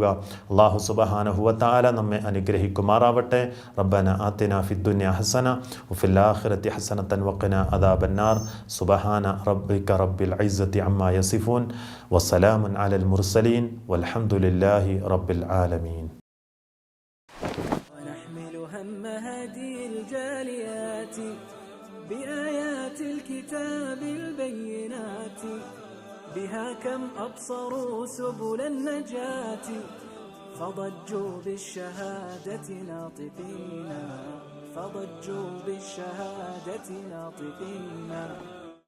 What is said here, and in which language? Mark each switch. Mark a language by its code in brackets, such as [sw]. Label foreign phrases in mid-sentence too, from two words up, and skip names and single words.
[ml] അല്ലാഹു സുബ്ഹാനഹു വ തആല നമ്മെ അനുഗ്രഹിക്കുമാറാവട്ടെ. [ar] ربنا آتنا في الدنيا حسنة وفي الآخرة حسنة وقنا عذاب النار. سبحان ربك رب العزة عما يصفون وسلام على المرسلين والحمد لله رب العالمين. ونحمل هم هذه الجاليات بآيات الكتاب البينات بها كم أبصروا سبل النجاة فضجوا بالشهادة ناطقين فضجوا بالشهادة ناطقين